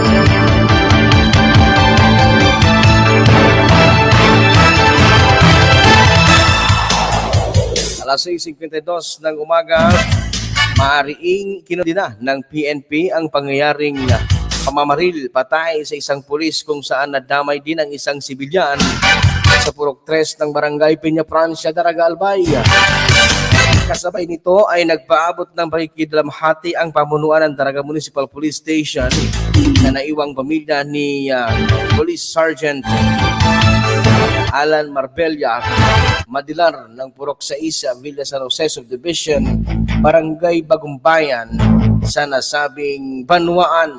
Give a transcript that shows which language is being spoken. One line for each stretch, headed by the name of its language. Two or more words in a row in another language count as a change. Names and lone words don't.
Filipino: Alas 6:52 ng umaga, maariing kinundina ng PNP ang pangyayaring pamamaril patay sa isang pulis kung saan nadamay din ang isang sibilyan sa Purok 3 ng Barangay Peña Francia, Daraga, Albay. Kasabay nito ay nagpaabot ng pakikidalamhati ang pamunuan ng Daraga Municipal Police Station na naiwang pamilya ni Police Sergeant Alan Marbella Madilar ng Purok 6, Villa San Jose Subdivision, Barangay Bagumbayan sa nasabing banwaan.